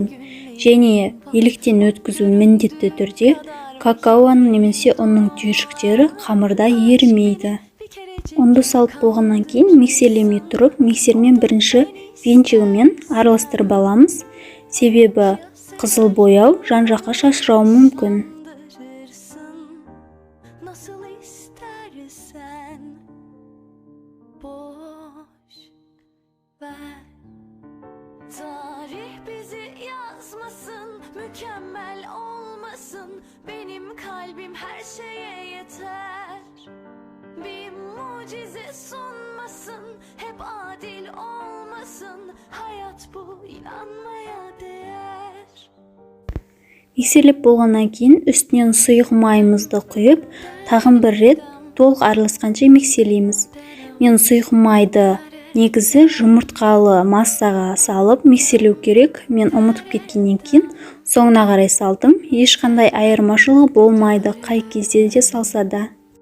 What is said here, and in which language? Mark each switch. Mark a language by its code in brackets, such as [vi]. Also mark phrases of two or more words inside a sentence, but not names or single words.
[kk] Және еліктен өткізу міндетті түрде какаоның немесе оның түйіршіктері қамырда ерімейді. Ұнды салып болғаннан кейін миксерлемей тұрып, миксермен бірінші венчигімен араластырып аламыз. Себебі қызыл бояу жан-жаққа шашырауы мүмкін. [tr] Mükemmel olmasın, benim kalbim her şeye yeter. Bir mucize sunmasın, hep adil olmasın. Hayat bu, inanmaya değer. [kk] Миксерлеп болғаннан кейін үстінен сұйық майымызды құйып, тағын бір рет толық араласқанша миксерлейміз. Мен сұйық майды негізі жұмыртқалы массаға салып миксерлеу керек. Мен ұмытып кеткеннен кейін соңына қарай салдым. Ешқандай айырмашылығы болмайды, қай кезде де салса да.